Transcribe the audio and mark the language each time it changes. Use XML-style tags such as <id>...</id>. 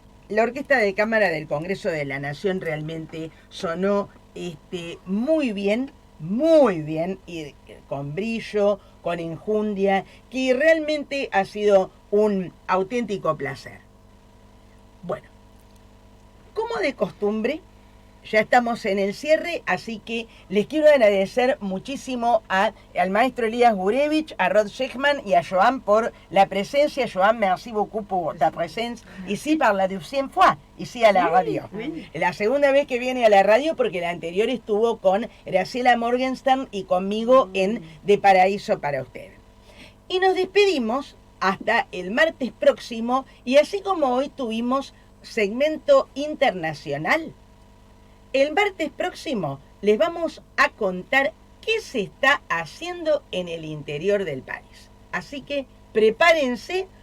<es>la Orquesta de Cámara del Congreso de la Nación realmente sonó muy bien, y con brillo, con enjundia, que realmente ha sido un auténtico placer. Bueno, como de costumbre, ya estamos en el cierre, así que les quiero agradecer muchísimo al maestro Elías Gurevich, a Rod Sheckman y a Joan por la presencia.</es> <fr>Joan, merci beaucoup pour ta présence ici par la deuxième fois, ici a la radio.</fr> <es>La segunda vez que viene a la radio, porque la anterior estuvo con Graciela Morgenstern y conmigo en De Paraíso para Usted. Y nos despedimos hasta el martes próximo, y así como hoy tuvimos segmento internacional, el martes próximo les vamos a contar qué se está haciendo en el interior del país. Así que prepárense,</es>